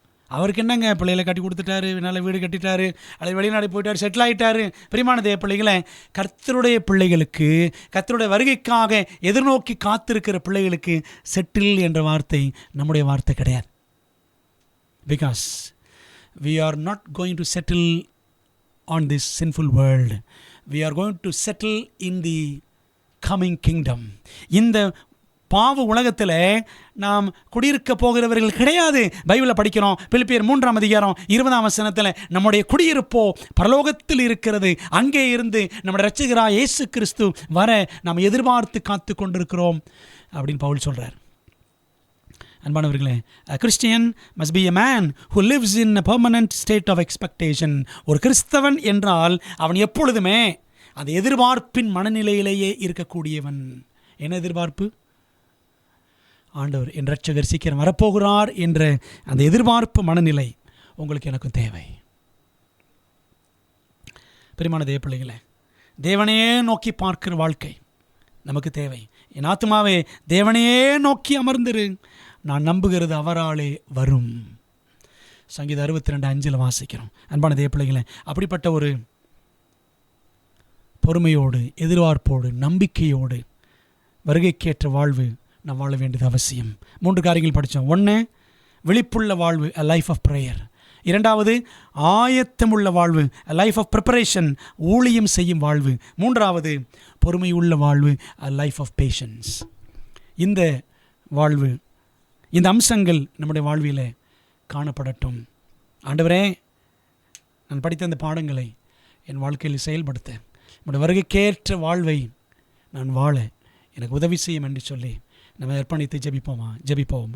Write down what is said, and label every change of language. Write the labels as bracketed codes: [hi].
[ta] அவருக்கு என்னங்க, பிள்ளைகளை கட்டி கொடுத்துட்டாரு, நல்ல வீடு கட்டிட்டாரு, அல்லது வெளிநாடு போயிட்டார், செட்டில் ஆகிட்டாரு. பிரியமான தேவ பிள்ளைகளை, கர்த்தருடைய பிள்ளைகளுக்கு, கர்த்தருடைய வருகைக்காக எதிர்நோக்கி காத்திருக்கிற பிள்ளைகளுக்கு செட்டில் என்ற வார்த்தை நம்முடைய வார்த்தை கிடையாது. [en] Because we are not going to settle on this sinful world. We are going to settle in the coming kingdom. [ta] இந்த பாவ உலகத்தில் நாம் குடியிருக்க போகிறவர்கள் கிடையாது. பைபிளில் படிக்கிறோம், பிலிப்பியர் 3:20 நம்முடைய குடியிருப்போ பரலோகத்தில் இருக்கிறது, அங்கே இருந்து நம்முடைய இரட்சகராகிய இயேசு கிறிஸ்து வர நாம் எதிர்பார்த்து காத்து கொண்டிருக்கிறோம் அப்படின்னு பவுல் சொல்கிறார். அன்பானவர்களே, [en] a Christian must be a man who lives in a permanent state of expectation. [ta] ஒரு கிறிஸ்தவன் என்றால் அவன் எப்பொழுதுமே அந்த எதிர்பார்ப்பின் மனநிலையிலேயே இருக்கக்கூடியவன். என்ன எதிர்பார்ப்பு? ஆண்டவர் என் இரட்சகர் சீக்கிரம் வரப்போகிறார் என்ற அந்த எதிர்பார்ப்பு மனநிலை உங்களுக்கு எனக்கும் தேவை. பிரியமான தேவ பிள்ளைகளே, தேவனையே நோக்கி பார்க்கிற வாழ்க்கை நமக்கு தேவை. என் ஆத்துமாவே தேவனையே நோக்கி அமர்ந்திரு, நான் நம்புகிறது அவராலே வரும். சங்கீதம் 62:5 வாசிக்கிறோம். அன்பான தேவ பிள்ளைகளே, அப்படிப்பட்ட ஒரு பொறுமையோடு, எதிர்பார்ப்போடு, நம்பிக்கையோடு வருகைக்கேற்ற வாழ்வு நாம் வாழ வேண்டியது அவசியம். 3 காரியங்கள் படித்தோம். [en] 1, [ta] விழிப்புள்ள வாழ்வு, [en] a life of prayer. [ta] 2, ஆயத்தமுள்ள வாழ்வு, [en] a life of preparation, [ta] ஊழியம் செய்யும் வாழ்வு. [en] 3, [ta] பொறுமையுள்ள வாழ்வு, [en] a life of patience. [ta] இந்த வாழ்வு, இந்த அம்சங்கள் நம்முடைய வாழ்விலே காணப்படட்டும். ஆண்டவரே, நான் படித்த அந்த பாடங்களை என் வாழ்க்கையில் செயல்படுத்த, நம்முடைய வருகைக்கேற்ற வாழ்வை நான் வாழ எனக்கு உதவி செய்யும் என்று சொல்லி நம்ம அர்ப்பணித்து ஜெபிப்போம்.